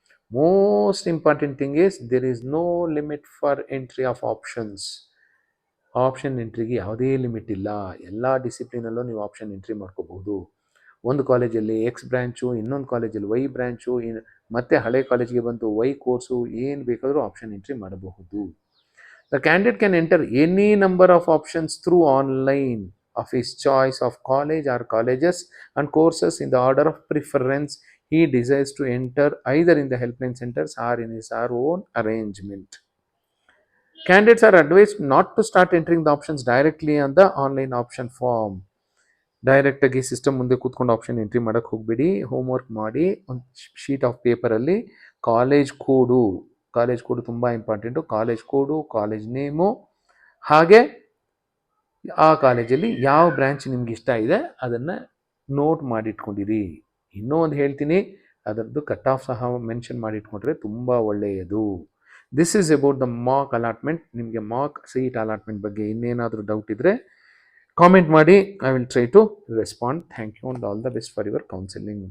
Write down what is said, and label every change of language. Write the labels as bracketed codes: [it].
[en] Most important thing is there is no limit for entry of options. [kn] Option ಎಂಟ್ರಿಗೆ ಯಾವುದೇ limit ಇಲ್ಲ. ಎಲ್ಲ ಡಿಸಿಪ್ಲಿನಲ್ಲೂ ನೀವು option entry ಮಾಡ್ಕೋಬಹುದು. ಒಂದು ಕಾಲೇಜಲ್ಲಿ ಎಕ್ಸ್ ಬ್ರ್ಯಾಂಚು, ಇನ್ನೊಂದು ಕಾಲೇಜಲ್ಲಿ ವೈ ಬ್ರ್ಯಾಂಚು, ಮತ್ತೆ ಹಳೆ ಕಾಲೇಜ್ಗೆ ಬಂತು ವೈ ಕೋರ್ಸು, ಏನು ಬೇಕಾದರೂ ಆಪ್ಷನ್ ಎಂಟ್ರಿ ಮಾಡಬಹುದು. [en] The candidate can enter any number of options through online of his choice of college or colleges and courses in the order of preference he desires to enter, either in the helpline centers or in his or own arrangement. Candidates are advised not to start entering the options directly on the online option form. [kn] ಡೈರೆಕ್ಟಾಗಿ system ಮುಂದೆ ಕೂತ್ಕೊಂಡು option entry ಮಾಡೋಕ್ಕೆ ಹೋಗಬೇಡಿ. Homework ಮಾಡಿ ಒಂದು sheet of ಪೇಪರಲ್ಲಿ college ಕೋಡು ತುಂಬ important. College ಕೋಡು, college name, ಹಾಗೆ ಆ ಕಾಲೇಜಲ್ಲಿ ಯಾವ ಬ್ರ್ಯಾಂಚ್ ನಿಮ್ಗೆ ಇಷ್ಟ ಇದೆ ಅದನ್ನು ನೋಟ್ ಮಾಡಿಟ್ಕೊಂಡಿರಿ. ಇನ್ನೂ ಒಂದು ಹೇಳ್ತೀನಿ, ಅದರದ್ದು ಕಟ್ ಆಫ್ ಸಹ ಮೆನ್ಷನ್ ಮಾಡಿಟ್ಕೊಂಡ್ರೆ ತುಂಬ ಒಳ್ಳೆಯದು. [en] This is about the mock allotment. [kn] ನಿಮಗೆ ಮಾಕ್ ಸೀಟ್ ಅಲಾಟ್ಮೆಂಟ್ ಬಗ್ಗೆ ಇನ್ನೇನಾದರೂ ಡೌಟ್ ಇದ್ದರೆ ಕಾಮೆಂಟ್ ಮಾಡಿ. [en] I will try to respond. Thank you and all the best for your counseling.